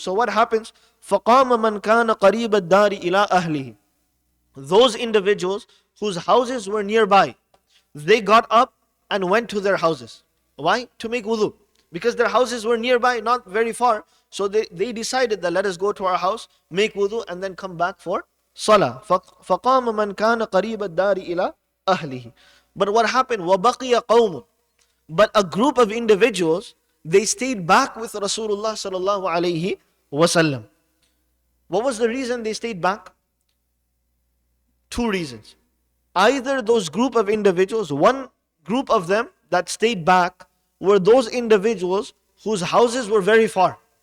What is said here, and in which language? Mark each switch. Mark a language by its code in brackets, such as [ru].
[en] So what happens? [ar] فَقَامَ مَنْ كَانَ قَرِيبَ الدَّارِ إِلَىٰ أَهْلِهِ. [en] Those individuals whose houses were nearby, they got up and went to their houses. Why? To make wudu. Because their houses were nearby, not very far. So they decided that let us go to our house, make wudu, and then come back for salah. [ar] فَقَامَ مَنْ كَانَ قَرِيبَ الدَّارِ إِلَىٰ أَهْلِهِ. [en] But what happened? [ar] وَبَقِيَ قَوْمٌ. [en] But a group of individuals, they stayed back with Rasulullah sallallahu alaihi wasallam. What was the reason they stayed back? Two reasons. Either those group of individuals, one group of them that stayed back were those individuals whose houses were very far.